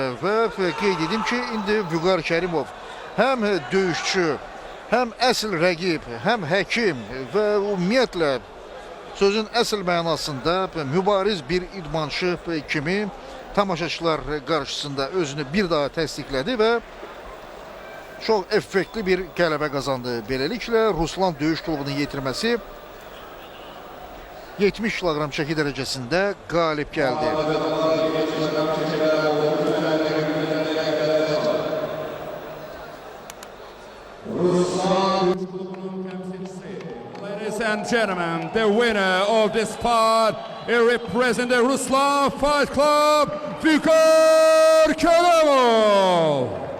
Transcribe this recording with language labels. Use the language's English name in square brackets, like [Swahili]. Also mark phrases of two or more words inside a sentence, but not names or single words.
[Azerbaijani] Və qeyd edim ki, indi Vüqar Kərimov həm döyüşçü, həm əsl rəqib, həm həkim və ümumiyyətlə sözün əsl mənasında mübariz bir idmançı kimi tamaşaçılar qarşısında özünü bir daha təsdiqlədi və çox effektli bir qələbə qazandı. Beləliklə, Ruslan döyüş klubunun yetirməsi 70 kiloqram çəki dərəcəsində qalib gəldi. [English] Ladies and gentlemen, the winner of this fight represents the Ruslan Fight Club, Vüqar Kərimov.